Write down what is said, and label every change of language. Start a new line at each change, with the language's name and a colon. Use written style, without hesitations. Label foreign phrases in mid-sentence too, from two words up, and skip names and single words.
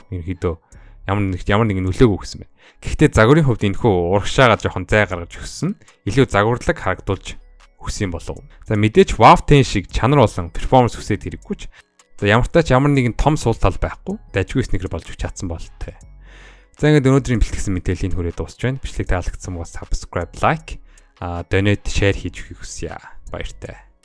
Mongolian: Ерөнхийдөө ямар нэгэн нөлөөгүй гэсэн байна. Гэхдээ загварын хувьд энэхүү урагшаага жоохон зай гаргаж өгсөн. Илүү загварлаг харагдуулж өгсөн болов. За мэдээж WoW 10 шиг чанар болон перформанс хүсээд хэрэггүй ч. За ямар нэгэн том сул тал байхгүй. Дажгүй снэкер болж чадсан болтой. За ингээд өнөөдрийн бэлтгэсэн мэдээллийг хүрээд дуусч байна. Бичлэг таалагдсан бол
English: subscribe, like, donate, share
Mongolian: хийж өгөхийг хүсье. Баяртай.